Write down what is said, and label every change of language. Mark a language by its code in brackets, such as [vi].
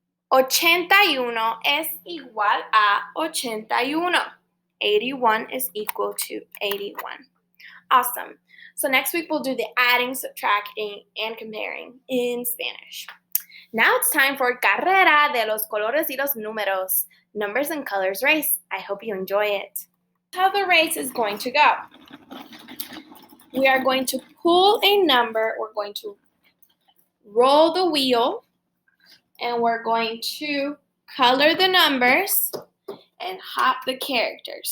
[es] 81 es igual a 81. [en] 81 is equal to 81. Awesome. So next week we'll do the adding, subtracting, and comparing in Spanish. Now it's time for Carrera de los Colores y los Números. Numbers and Colors Race. I hope you enjoy it. How the race is going to go. We are going to pull a number. We're going to roll the wheel. And we're going to color the numbers and hop the characters.